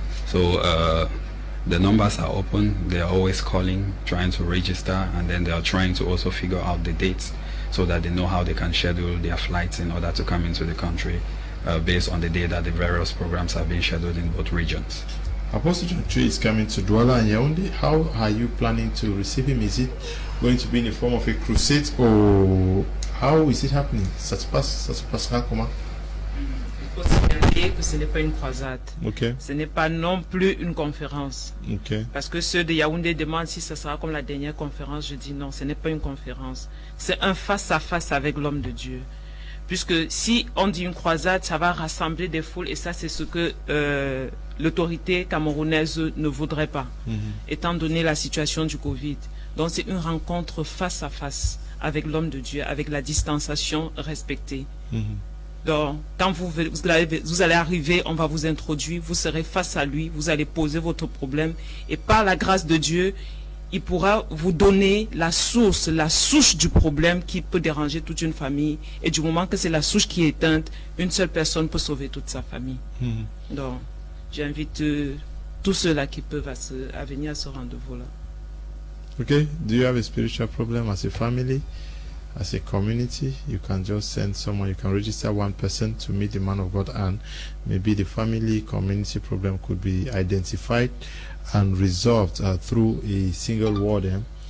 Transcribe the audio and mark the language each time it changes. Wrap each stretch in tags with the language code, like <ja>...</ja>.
<en>So the numbers are open. They are always calling, trying to register, and then they are trying to also figure out the dates so that they know how they can schedule their flights in order to come into the country based on the day that the various programs have been scheduled in both regions. Apostle John Chi is coming to Douala and Yaoundé. How are you planning to receive him? Is it going to be in the form of a crusade, or how is it happening?</en> <fr>Ça se passera comment? Il faut signaler que ce n'est pas une croisade.</fr> <en>Okay.</en> <fr>Ce n'est pas non plus une conférence.</fr> <en>Okay.</en> <fr>Parce que ceux de Yaoundé demandent si ce sera comme la dernière conférence. Je dis non, ce n'est pas une conférence. C'est un face-à-face avec l'homme de Dieu. Puisque si on dit une croisade, ça va rassembler des foules, et ça c'est ce que l'autorité camerounaise ne voudrait pas, étant donné la situation du Covid. Donc c'est une rencontre face à face avec l'homme de Dieu, avec la distanciation respectée. Donc quand vous allez arriver, on va vous introduire, vous serez face à lui, vous allez poser votre problème, et par la grâce de Dieu, il pourra vous donner la source, la souche du problème qui peut déranger toute une famille. Et du moment que c'est la souche qui est éteinte, une seule personne peut sauver toute sa famille. Donc, j'invite tous ceux-là qui peuvent à venir à ce rendez-vous-là.</fr> <en>Okay. Do you have a spiritual problem as a family, as a community? You can just send someone. You can register one person to meet the man of God, and maybe the family community problem could be identified and resolved through a single word.</en>